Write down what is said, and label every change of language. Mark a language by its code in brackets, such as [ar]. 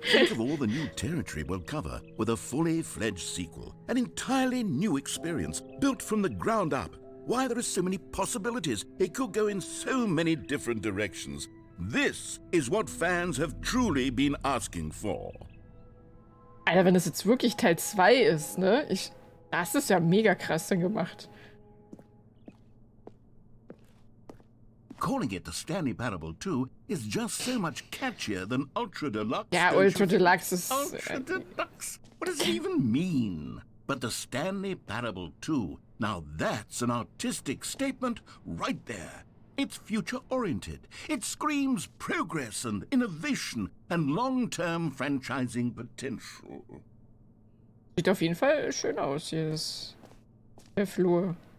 [en] Think of all the new territory we'll cover with a fully fledged sequel. An entirely new experience, built from the ground up. Why, there are so many possibilities. It could go in so many different directions. This is what fans have truly been asking for. [de] Alter, wenn das jetzt wirklich Teil 2 ist, ne? Das ist ja mega krass dann gemacht. [en] Calling it the Stanley Parable 2 is just so much catchier than Ultra Deluxe. [de] Ja, [en] don't you [de] Ultra [en] think? [de] Deluxe ist... [en] Ultra Deluxe? What does it even mean? But the Stanley Parable 2, now that's an artistic statement right there. It's future-oriented. It screams progress and innovation and long-term franchising potential. [de] Sieht auf jeden Fall schön aus, hier der Flur.